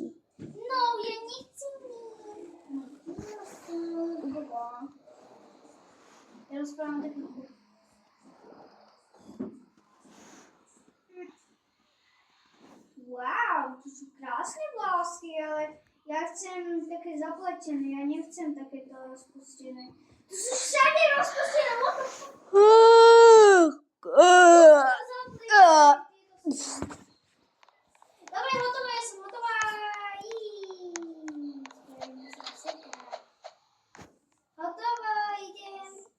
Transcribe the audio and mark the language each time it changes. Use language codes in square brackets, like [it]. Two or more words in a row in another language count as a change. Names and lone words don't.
[sk] No, ja nechcem. Ja rozprávam taký. Wow, to sú krásne vlásky, ale ja chcem také zapletené, ja nechcem takéto rozpustené. To sú všade rozpustené, [en] what the fuck? [sk] Dobre, hotová, ja som hotová. Hotová, idem.